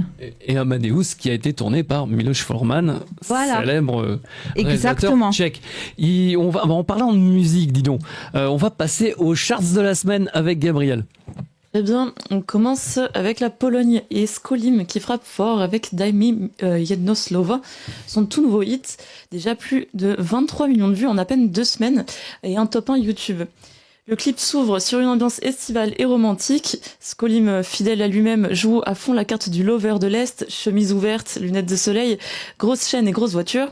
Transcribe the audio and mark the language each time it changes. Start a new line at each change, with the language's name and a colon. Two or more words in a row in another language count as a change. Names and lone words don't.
French: Et Amadeus qui a été tourné par Miloš Forman, célèbre réalisateur tchèque. En parlant de musique, dis donc, on va passer aux charts de la semaine avec Gabriel. Eh bien, on commence avec la Pologne et Skolim qui frappe fort avec Daj mi jedno słowo, son tout nouveau hit, déjà plus de 23 millions de vues en à peine 2 semaines et un top 1 YouTube. Le clip s'ouvre sur une ambiance estivale et romantique. Skolim, fidèle à lui-même, joue à fond la carte du lover de l'Est, chemise ouverte, lunettes de soleil, grosse chaîne et grosse voiture.